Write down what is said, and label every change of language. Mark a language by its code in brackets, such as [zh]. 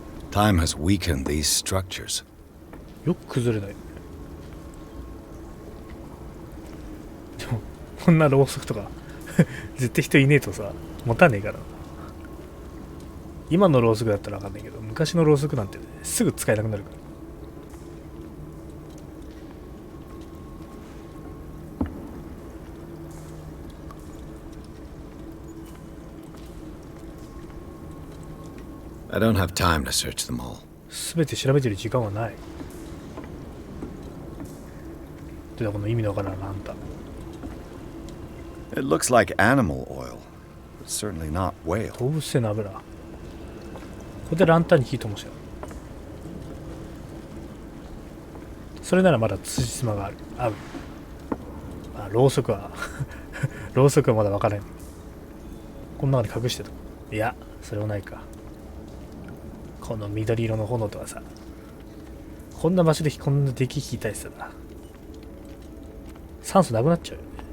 [en] Time has weakened these structures. [ja] よく崩れない。でもこんなろうそくとか絶対人いねえとさ持たねえから。今のろうそくだったらわかんないけど、昔のろうそくなんて、ね、すぐ使えなくなるから。 [en] I don't have time to search them all. [ja] すべて調べてる時間はない。ではこの意味のわからんランタン。 [en] It looks like animal oil, but certainly not whale. [ja] 動物性の油。ここでランタンに火ともしよう。それならまだ辻褄がある。合う。まあ、ろうそくはろうそくはまだ分からん。この中に隠してた。いや、それはないか。この緑色の炎とはさ、こんな場所でこんなデキ引いたりしたら酸素なくなっちゃうよね。